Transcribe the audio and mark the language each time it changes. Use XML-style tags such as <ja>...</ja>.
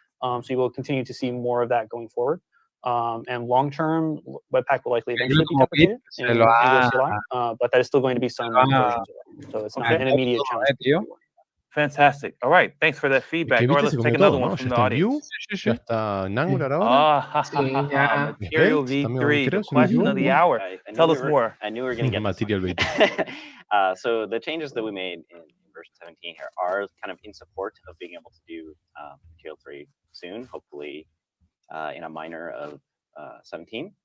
<en>So you will continue to see more of that going forward. And long term, Webpack will likely eventually be deprecated in Angular CLI, but that is still going to be some versions of it. So it's not an immediate challenge. Fantastic. All right. Thanks for that feedback. All right, let's take another one from the audience.</en> <es>Ya está en Angular ahora.</es> <en>Material V3, question of the hour. Tell us more. I knew we were going to get Material V3. So the changes that we made in version 17 here are kind of in support of being able to do Material 3 soon, hopefully in a minor of 17.</en>